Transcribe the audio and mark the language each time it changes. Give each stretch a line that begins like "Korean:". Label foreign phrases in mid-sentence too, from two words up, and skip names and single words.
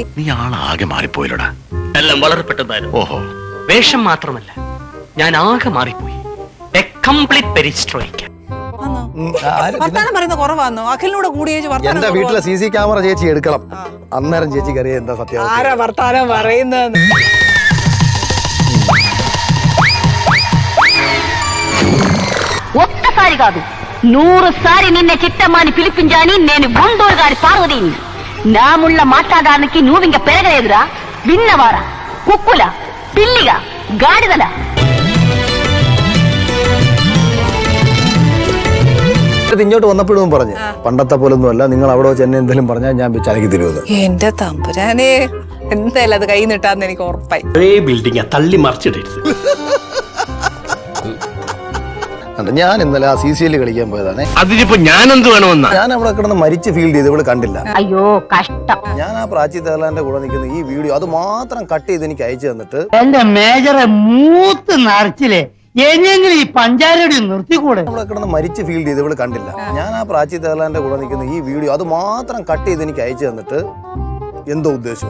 Malayalam: നീ ആളാകെ മാറിപ്പോയില്ലടാ. എല്ലാം വളരെ പെട്ടെന്നായിരുന്നു. ഓഹോ, വേഷം മാത്രമല്ല, ഞാൻ ആകെ മാറിപ്പോയി.
English: a complete perestroika.
Malayalam: വർത്താനം പറയുന്ന കുറവാന്നോ? അഖിലിനോട് കൂടി എന്റെ വീട്ടിലെ CC ക്യാമറ ചേച്ചി എടുക്കണം, അന്നേരം ചേച്ചിക്ക് അറിയാം എന്താ സത്യം. ആരാ വർത്താനം പറയുന്നത്?
Telugu: ఒక్కసారి కాదు 100 సారి నిన్నే చిట్టమ్మని పిలిపించాని నేను గుంటూరు గారి పార్వతిని. నా ముళ్ళ మాట్లాడడానికి నువ్వింక పెరగలేదురా. విన్నవారా? కుక్కుల, పిల్లిగా, గాడిదల.
Malayalam: ഇങ്ങോട്ട് വന്നപ്പോഴും പറഞ്ഞു, പണ്ടത്തെ പോലൊന്നും അല്ല, നിങ്ങൾ അവിടെ വെച്ച് എന്നെ എന്തെങ്കിലും പറഞ്ഞാൽ ഞാൻ ചലക്കി തരുമത്. എന്റെ തമ്പുരാനെ, എന്തായാലും അത് കൈ നീട്ടാന്ന് എനിക്ക് ഉറപ്പായി. ബിൽഡിംഗ് തള്ളി മറിച്ചിടരുത്. ഞാൻ ഇന്നലെ ആ CCL കളിക്കാൻ പോയതാണ്. അതിനിപ്പോ ഞാൻ എന്ത് വേണമെന്നാ? ഞാൻ അവിടെ കിടന്ന് മരിച്ച് ഫീൽ ചെയ്ത് ഇവള് കണ്ടില്ല.
Telugu: అయ్యో కష్టం.
Malayalam: ഞാൻ ആ പ്രാചി തേലാന്റെ കൂടെ നിൽക്കുന്ന ഈ വീഡിയോ അത് മാത്രം കട്ട് ചെയ്ത് എനിക്ക് അയച്ചു തന്നിട്ട്, എന്റെ മേജറെ മൂത്ത് നിറച്ചില്ലേ, എങ്ങനെങ്കിലും ഈ പഞ്ചാരയുടെ നിർത്തിക്കൂടെ? അവിടെ കിടന്ന് മരിച്ച് ഫീൽ ചെയ്ത് ഇവള് കണ്ടില്ല. ഞാൻ ആ പ്രാചി തേലാന്റെ കൂടെ നിൽക്കുന്ന ഈ വീഡിയോ അത് മാത്രം കട്ട് ചെയ്ത് എനിക്ക് അയച്ചു തന്നിട്ട് എന്തോ ഉദ്ദേശം.